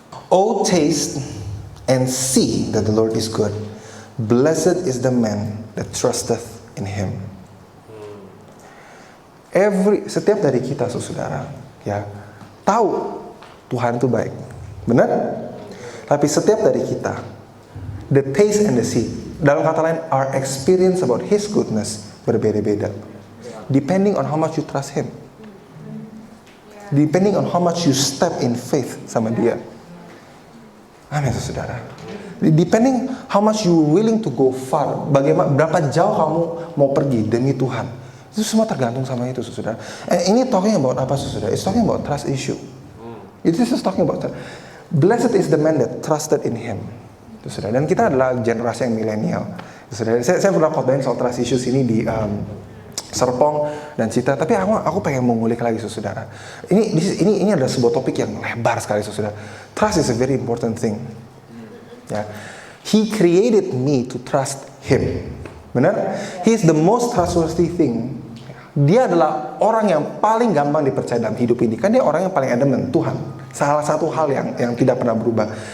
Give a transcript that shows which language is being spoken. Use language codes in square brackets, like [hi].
[en] Oh, taste and see that the Lord is good. Blessed is the man that trusteth in him. [id] Setiap dari kita, saudara, ya, tahu Tuhan itu baik. Benar? Tapi setiap dari kita, [en] the taste and the see, [id] dalam kata lain, [en] our experience about His goodness [id] berbeda-beda. [en] Depending on how much you trust Him. Depending on how much you step in faith [id] sama Dia. Amin, saudara. [en] Depending how much you willing to go far. [id] Berapa jauh kamu mau pergi demi Tuhan. Itu semua tergantung sama itu, saudara. Ini [en] talking about [id] apa, saudara? [en] It's talking about trust issue. It is talking about trust. Blessed is the man that trusted in Him. [id] Itu, saudara. Dan kita adalah generasi yang milenial. Saudara, saya pernah khotbahin soal [en] trust issues [id] ini di Serpong dan Cita. Tapi aku pengen mengulik lagi, saudara. Ini adalah sebuah topik yang lebar sekali, saudara. [en] Trust is a very important thing. Ya, He created me to trust Him. [id] Benar? [en] He is the most trustworthy thing. [id] Dia adalah orang yang paling gampang dipercaya dalam hidup ini. Kan dia orang yang paling adamant, Tuhan. Salah satu hal yang tidak pernah berubah.